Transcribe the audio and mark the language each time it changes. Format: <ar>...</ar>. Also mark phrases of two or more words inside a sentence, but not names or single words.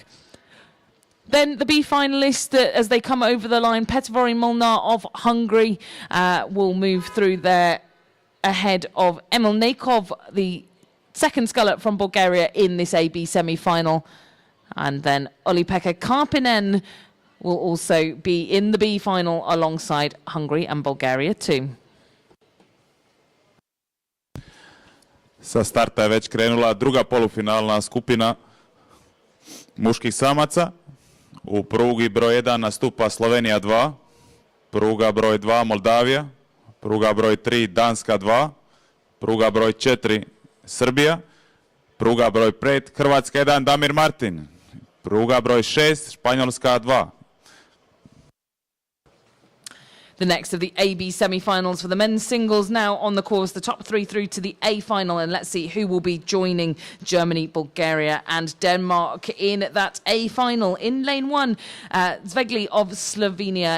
<en>Then the B finalists, as they come over the line, Petvori Molnar of Hungary will move through there ahead of Emil Nekov, the second sculler from Bulgaria in this AB semi-final. And then Olli-Pekka Karpinen will also be in the B final alongside Hungary and Bulgaria too.</en> <hr>Sa starta je već krenula druga polufinalna skupina muških samaca. U prugi broj 1 nastupa Slovenija 2, pruga broj 2 Moldavija, pruga broj 3 Danska 2, pruga broj 4 Srbija, pruga broj 5 Hrvatska 1 Damir Martin, pruga broj 6 Španjolska 2.</hr> <en>The next of the AB semi-finals for the men's singles now on the course, the top 3 through to the A final, and let's see who will be joining Germany, Bulgaria and Denmark in that A final. In lane 1, Zvegli of Slovenia.</en>